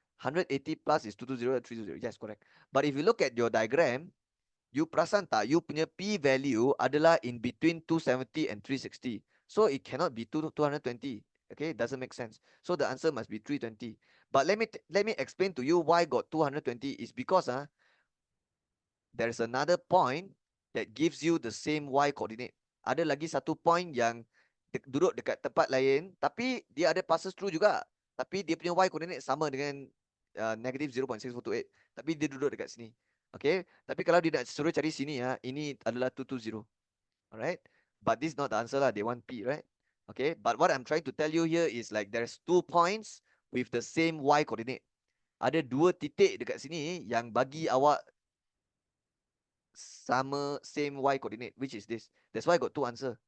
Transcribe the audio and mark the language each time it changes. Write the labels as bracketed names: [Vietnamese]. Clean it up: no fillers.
[English] 180 plus is 220, 320. Yes, correct. But if you look at your diagram, [Malay] you perasan tak, you punya [English] P value [Malay] adalah [English] in between 270 and 360. So it cannot be 220. Okay, doesn't make sense. So the answer must be 320. But let me explain to you why got 220 is because there is another point that gives you the same y coordinate. [Malay] Ada lagi satu point yang duduk dekat tempat lain, tapi dia ada passes through juga. Tapi dia punya y coordinate sama dengan negative 0.6428. Tapi dia duduk dekat sini. Okay, tapi kalau dia nak suruh cari sini, ini adalah 220. [English] Alright, but this is not the answer [Malay] lah. [English] They want P, right? Okay, but what I'm trying to tell you here is like there's 2 points with the same y coordinate. [Malay] Ada 2 titik dekat sini yang bagi awak sama [English] same y coordinate, which is this. That's why I got 2 answer.